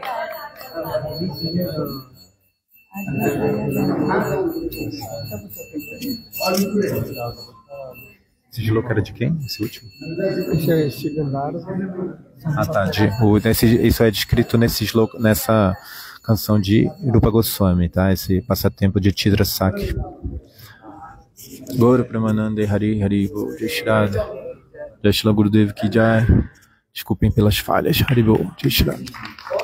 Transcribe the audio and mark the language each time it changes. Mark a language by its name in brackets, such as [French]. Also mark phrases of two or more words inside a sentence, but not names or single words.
[Portuguese] Esse shloka era de quem? Esse último? Esse Gandhara. Ah, tá. Isso é descrito nessa canção de Rupa Goswami, tá? Esse passatempo de Chitra Saki. [Bangla] Gaura Pramanande Hari Hari Bo Jai Shri Radha. [Hindi] Jai Shri Gurudev Ki Jai. [Portuguese] Desculpem pelas falhas. [Bangla] Hari Bo Jai Shri Radha.